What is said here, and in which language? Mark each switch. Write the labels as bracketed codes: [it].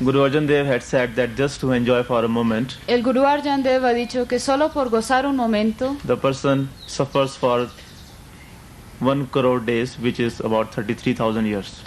[en] Guru Arjan Dev had said that just to enjoy for a moment, [es] el Guru Arjan Dev ha dicho que solo por gozar un momento, [en] the person suffers for 1 crore days, which is about 33,000 years.